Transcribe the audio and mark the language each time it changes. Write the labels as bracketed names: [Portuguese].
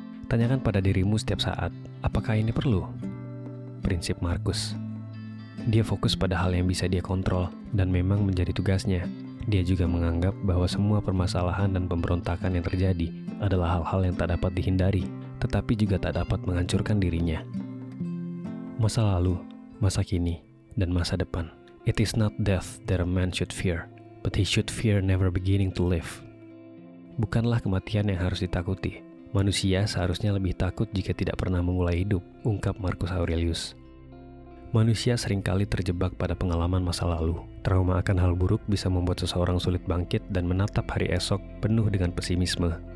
[Indonesian] Tanyakan pada dirimu setiap saat, apakah ini perlu? Prinsip Marcus. Dia fokus pada hal yang bisa dia kontrol dan memang menjadi tugasnya. Dia juga menganggap bahwa semua permasalahan dan pemberontakan yang terjadi adalah hal-hal yang tak dapat dihindari, tetapi juga tak dapat menghancurkan dirinya. Masa lalu, masa kini, dan masa depan. [English] It is not death that a man should fear, but he should fear never beginning to live. [Indonesian] Bukanlah kematian yang harus ditakuti. Manusia seharusnya lebih takut jika tidak pernah memulai hidup, ungkap Marcus Aurelius. Manusia seringkali terjebak pada pengalaman masa lalu. Trauma akan hal buruk bisa membuat seseorang sulit bangkit dan menatap hari esok penuh dengan pesimisme.